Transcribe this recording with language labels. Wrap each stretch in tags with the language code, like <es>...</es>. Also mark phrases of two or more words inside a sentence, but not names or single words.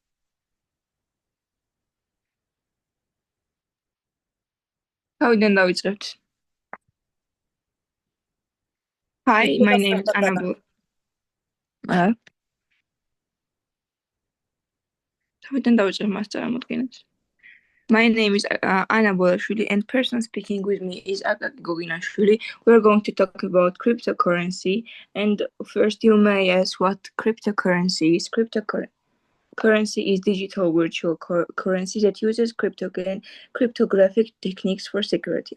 <ka>თავიდან დავიწყებთ.</ka> <en>Hi, my name is Anna.</en> <ka>თავიდან დავიწყებ მას წარმოდგენებს.</ka> <en>My name is Anna Bolashvili, and person speaking with me is Akaki Goginashvili. We're going to talk about cryptocurrency. And first, you may ask what cryptocurrency is. Cryptocurrency is digital virtual currency that uses cryptographic techniques for security.</en>